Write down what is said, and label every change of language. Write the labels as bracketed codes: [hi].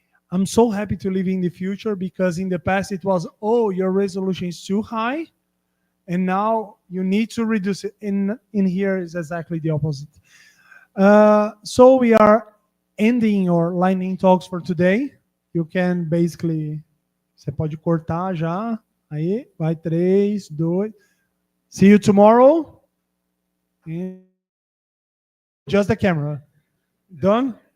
[en] I'm so happy to live in the future because in the past it was, oh, your resolution is too high, and now you need to reduce it. In here is exactly the opposite. So we are ending our lightning talks for today. You can basically, [pt] você pode cortar já. Aí, vai 3, 2. [en] See you tomorrow. Just the camera. Done?